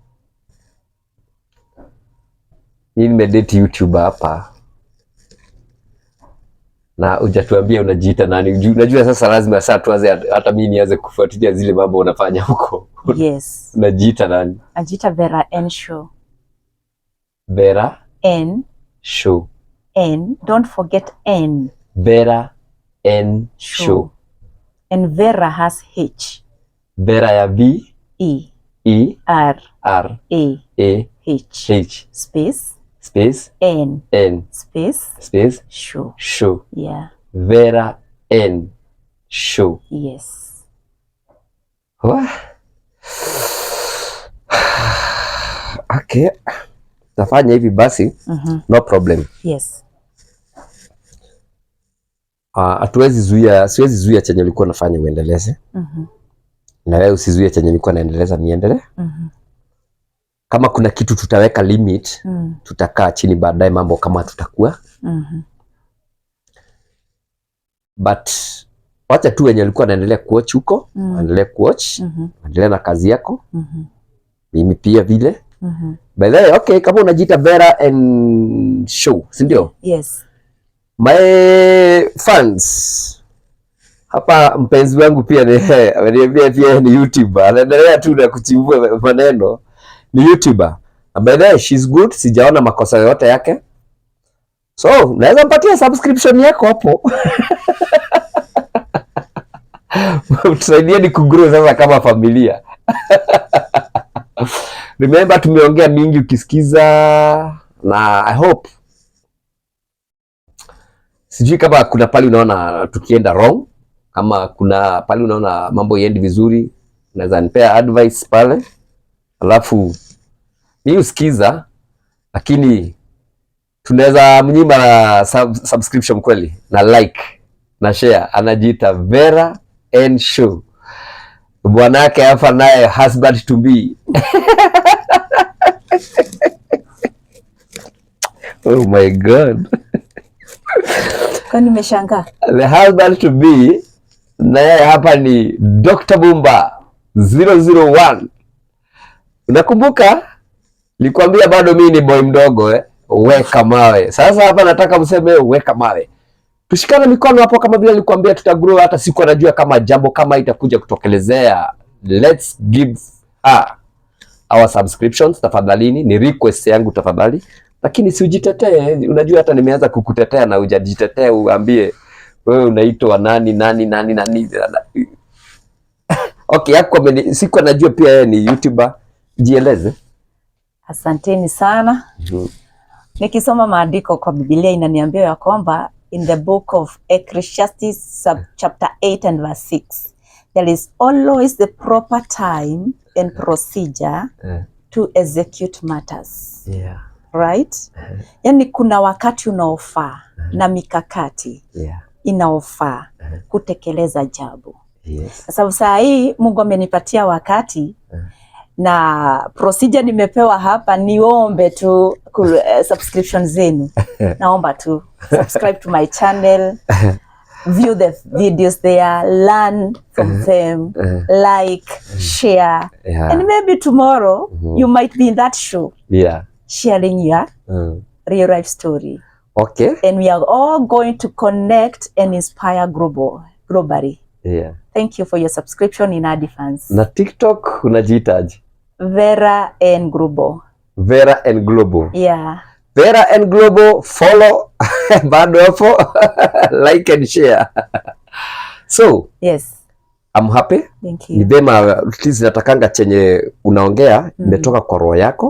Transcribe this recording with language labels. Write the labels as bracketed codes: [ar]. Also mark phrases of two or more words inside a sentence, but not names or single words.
[sw] Mimi nimedate YouTuber hapa na hujatuambia unajiita nani. Unajua sasa lazima sasa tuanze hata mimi nianze kufuatilia zile mambo unafanya huko. [en] Yes. [sw] Unajiita nani? Najiita Vera N Show. Vera N Show. [en] N, don't forget N. Vera N Show. And Vera has H. [sw] Vera ya V E R R [en] A H space N space Show. Yeah. Vera N Show. Yes. Okay. [sw] Tafanya hivi basi. [en] No problem. Yes. [sw] Siwezi zuia chenye ulikuwa nafanya uendeleze. Na wewe usizuie chenye nilikuwa naendeleza niendelee. Kama kuna kitu tutaweka limit, tutakaa chini baadaye mambo kama tutakuwa. But wacha tu wenye alikuwa anaendelea kuwatch huko, endelee kuwatch, endelee na kazi yako. Mimi pia vile. [en] By the way, [sw] okay, kama unajiita Vera and Show, si ndio? [en] Yes. My fans. [sw] Hapa mpenzi wangu pia ameniambia pia ni YouTuber. Anaendelea tu na kuchimbua maneno. [en] Ni YouTuber. By the way, she's good. [sw] Sijaona makosa yote yake. So, naweza mpatia subscription yako hapo. Tusaidieni kugrow sasa kama familia. Remember, tumeongea mingi ukisikiza, na [en] I hope, [sw] sijui kama kuna pali unaona tukienda wrong, ama kuna pali unaona mambo yendi vizuri, unaweza nipea advice pale, alafu mimi usikiza, lakini tunaweza mnyima subscription kweli, na like na share. Anajiita Vera and Show, bwanake hapa naye [en] husband to be. Oh my God. [sw] Kwa nimeshangaa. [en] The husband to be [sw] naye hapa ni [en] Dr. [sw] Bumba 001. Unakumbuka? Nilikwambia bado mimi ni boy mdogo weka mawe. Sasa hapa nataka mseme weka mawe. Tushikane mikono hapo kama vile nilikwambia tutagrow, hata siku anajua kama jambo kama itakuja kutokelezea. [en] Let's give our subscriptions [sw] tafadhalini, ni request yangu tafadhali. Lakini si ujitetee, unajua hata nimeanza kukutetea na hujajitetea, uambie wewe unaitwa nani. Okay, yako siku anajua pia yeye ni YouTuber, jieleze. Asanteni sana. Nikisoma maandiko kwa Biblia inaniambia ya kwamba [en] in the book of Ecclesiastes chapter 8 and verse 6, there is always the proper time and procedure to execute matters. Yeah. Right? [sw] Yani kuna wakati unaofaa na mikakati inaofaa kutekeleza jambo. [en] Yes. [sw] Sababu saa hii Mungu amenipatia wakati na procedure nimepewa hapa, niombe tu subscription zenu. Naomba tu [en] subscribe to my channel, view the videos there, learn from them, like, share, and maybe tomorrow you might be in that show. Yeah. Sharing your real life story. Okay. And we are all going to connect and inspire globally. Yeah. Thank you for your subscription in advance. [sw] Na TikTok unajiitaje? [en] Vera and Global. Vera and Global. Yeah. Vera and Global, follow, [sw] bado hapo, [en] like and share. So, yes. I'm happy. Thank you. [sw] Ni vema [en] at least [sw] natakanga chenye unaongea imetoka kwa roho yako.